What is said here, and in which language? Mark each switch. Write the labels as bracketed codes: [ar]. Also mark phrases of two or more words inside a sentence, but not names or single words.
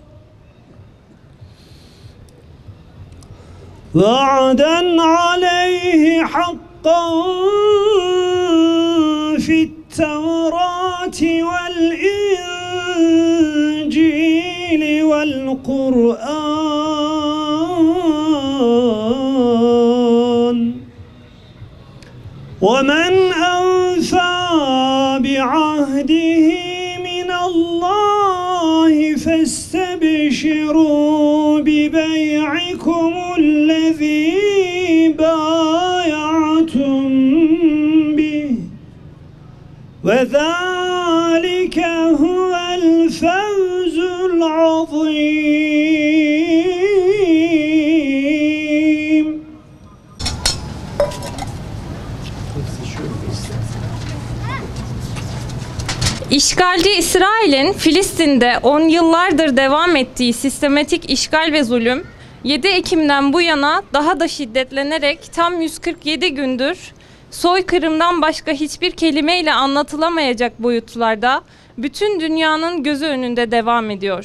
[ar] وعدا عليه حقا في التوراة والإنجيل والقرآن. وَمَنْ أَوْفَى بِعَهْدِهِ مِنَ اللَّهِ فَاسْتَبْشِرُوا بِبَيْعِكُمُ الَّذِي بَايَعْتُمْ بِهِ وَذَلِكَ هُوَ الْفَوْزُ الْعَظِيمُ. [tr] İşgalci İsrail'in Filistin'de 10 yıllardır devam ettiği sistematik işgal ve zulüm 7 Ekim'den bu yana daha da şiddetlenerek tam 147 gündür soykırımdan başka hiçbir kelimeyle anlatılamayacak boyutlarda bütün dünyanın gözü önünde devam ediyor.